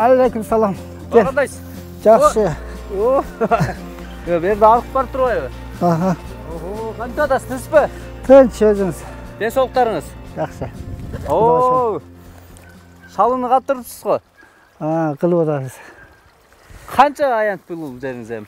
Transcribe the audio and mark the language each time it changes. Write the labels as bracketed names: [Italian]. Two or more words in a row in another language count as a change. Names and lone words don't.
[Kyrgyz] Aleyküm salam. Gel. Kandayсың? [Kazakh] Жақсы. [Kyrgyz] Берде алып барып турбайбы? Аха. Кантип атасыз, тынчпы? Тынч өзүңүз. [Kazakh] Денсаулыктарыңыз? Жақсы. [Kyrgyz] Шалыны каптырыпсыз го? Кылып атабыз. Канча аянт бул жериңиз эми?